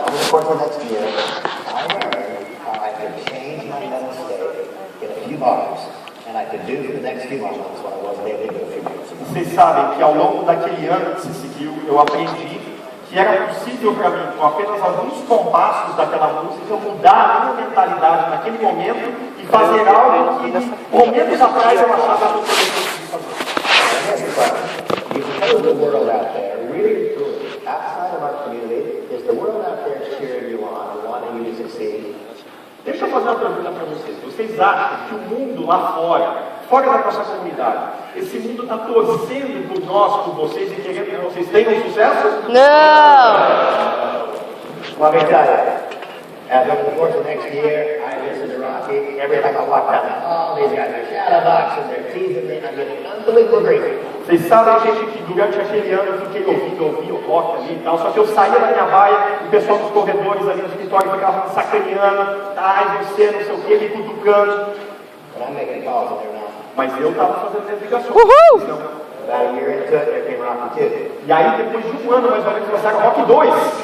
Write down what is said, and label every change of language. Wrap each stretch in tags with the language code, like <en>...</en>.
<en>Over the course of next year, I learned how I could change my mental state in a few bars, and I could do for the next few months what I wasn't able to do a few months ago.</en> <pt>Vocês sabem que ao longo daquele ano que se seguiu, eu aprendi que era possível para mim, com apenas alguns compassos daquela música, mudar a minha mentalidade naquele momento e fazer algo que, momentos atrás, eu achava que eu poderia conseguir fazer.</pt> <en>You know the world out there, really truly, outside of our community, is the world out there cheering you on, wanting you to succeed?</en> <pt>Deixa eu fazer uma pergunta para vocês. Vocês acham que o mundo lá fora, fora da nossa comunidade, esse mundo está torcendo por nós, por vocês, e querendo que vocês tenham sucesso? Não!</pt> <en>Let me tell you, as over the course of next year, I listen to Rocky every time I walk down. Oh, these guys are shadowboxing, they're teasing me, I'm getting unbelievable grief.</en> <pt>Vocês sabem, gente, que durante aquele ano eu fiquei ouvindo o rock ali e tal, só que eu saía da minha baia, o pessoal dos corredores ali no escritório ficava me sacaneando, ai, você, não sei o que, me cutucando.</pt> <en>But I'm making calls and they're not.</en> <pt>Mas eu estava fazendo as ligações. Uhul! Então,</pt> <en>About a year into it, there came Rocky 2.</en> <pt>e aí, depois de um ano, mais ou menos, lançaram Rock 2.</pt>